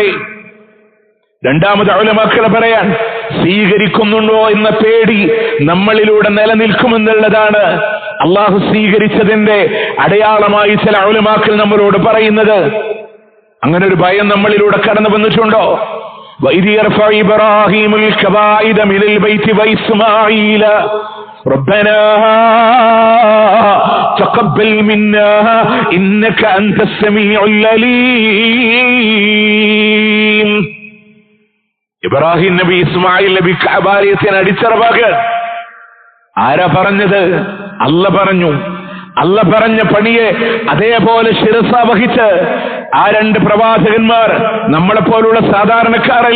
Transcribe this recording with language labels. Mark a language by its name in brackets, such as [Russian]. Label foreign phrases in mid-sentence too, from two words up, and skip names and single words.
[Malayalam] രണ്ടാമത് ഉലമാക്കൾ പറയാൻ, സ്വീകരിക്കുന്നുണ്ടോ എന്ന പേടി നമ്മളിലൂടെ നിലനിൽക്കുമെന്നുള്ളതാണ് അള്ളാഹു സ്വീകരിച്ചതിന്റെ അടയാളമായി ചില ഉലമാക്കൾ നമ്മളോട് പറയുന്നത്. അങ്ങനെ ഒരു ഭയം നമ്മളിലൂടെ കടന്നു വന്നിട്ടുണ്ടോ? [Arabic] وَإِذْ يَرْفَعُ إِبْرَاهِيمُ الْقَوَاعِدَ مِنَ الْبَيْتِ وَإِسْمَاعِيلُ رَبَّنَا تَقَبَّلْ مِنَّا إِنَّكَ أَنْتَ السَّمِيعُ الْعَلِيمُ. [Malayalam] ഇബ്രാഹിം നബി ഇസ്മായിൽ നബി കഅബാലയത്തിന് അടിച്ചറവാകാൻ ആരാ പറഞ്ഞത്? അല്ല പറഞ്ഞു. അല്ല പറഞ്ഞ പണിയെ അതേപോലെ ശിരസ വഹിച്ച് ആ 2 പ്രവാചകന്മാർ നമ്മളെപ്പോലുള്ള സാധാരണക്കാരല്ല.